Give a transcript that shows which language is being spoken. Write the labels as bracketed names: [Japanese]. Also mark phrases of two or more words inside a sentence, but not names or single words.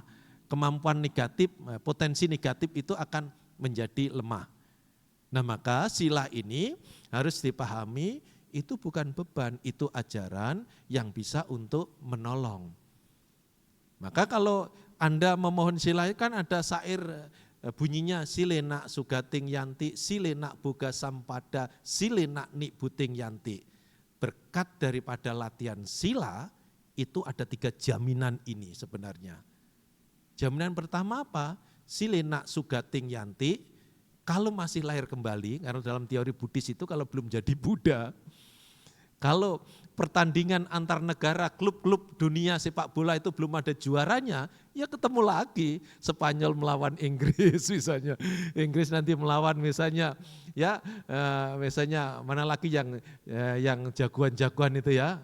[Indonesian] Kemampuan negatif, potensi negatif itu akan menjadi lemah. Nah maka sila ini harus dipahami itu bukan beban, itu ajaran yang bisa untuk menolong. Maka kalau Anda memohon sila kan ada syair bunyinya [Pali] silena sugating yanti, silena boga sampada, silena nik buting yanti. [Indonesian] Berkat daripada latihan sila itu ada 3 jaminan ini sebenarnya. Jaminan pertama apa? [Pali] Silena sugating yanti, [Indonesian] kalau masih lahir kembali, karena dalam teori Buddhis itu kalau belum jadi Buddha, kalau pertandingan antar negara, klub-klub dunia sepak bola itu belum ada juaranya, ya ketemu lagi Spanyol melawan Inggris misalnya. Inggris nanti melawan misalnya misalnya mana lagi yang jagoan-jagoan itu ya.